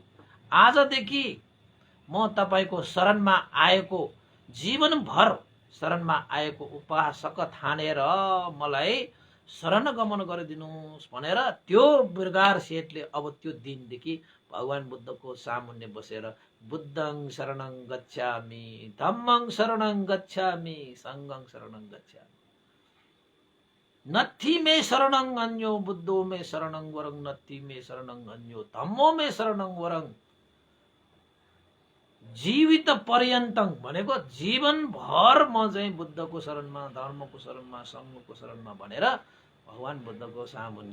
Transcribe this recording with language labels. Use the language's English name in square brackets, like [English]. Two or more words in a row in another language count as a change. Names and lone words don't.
[Nepali] आजदेखि म तपाईको शरणमा आएको जीवनभर शरणमा आएको उपासक ठानेर मलाई शरण गमन गरिदिनुहोस् भनेर त्यो मृगार सेठले अब त्यो दिनदेखि भगवान बुद्धको सामुन्ने बसेर [Pali] बुद्धं शरणं गच्छामि, धम्मं शरणं गच्छामि, संघं शरणं गच्छामि, नत्थी मे शरणं अन्यो, बुद्धो मे शरणं वरं, नत्थी मे शरणं अन्यो, धम्मो मे शरणं वरं। जीवित पर्यन्तङ [Nepali] भनेको जीवनभर म चाहिँ बुद्धको शरणमा, धर्मको शरणमा, सङ्घको शरणमा भनेर भगवान बुद्धको सामुन्ने